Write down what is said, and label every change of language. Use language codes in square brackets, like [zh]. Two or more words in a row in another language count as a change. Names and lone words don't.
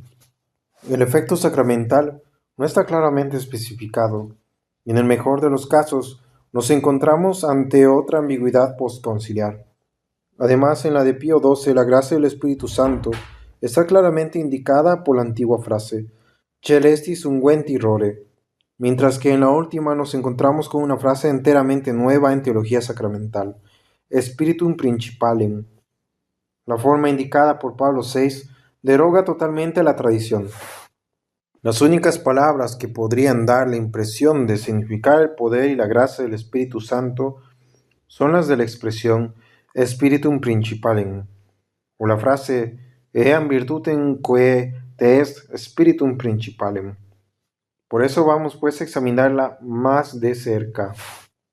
[es] El efecto sacramental no está claramente especificado, y en el mejor de los casos nos encontramos ante otra ambigüedad postconciliar. Además, en la de Pío XII, la gracia del Espíritu Santo está claramente indicada por la antigua frase [la] Celestis unguenti rore, [es] mientras que en la última nos encontramos con una frase enteramente nueva en teología sacramental, [la] Spiritum Principalem. [es] La forma indicada por Pablo VI deroga totalmente la tradición. Las únicas palabras que podrían dar la impresión de significar el poder y la gracia del Espíritu Santo son las de la expresión [la] Spiritum Principalem, [es] o la frase [la] Eam virtutem quae te est Spiritum Principalem. [es] Por eso vamos pues a examinarla más de cerca.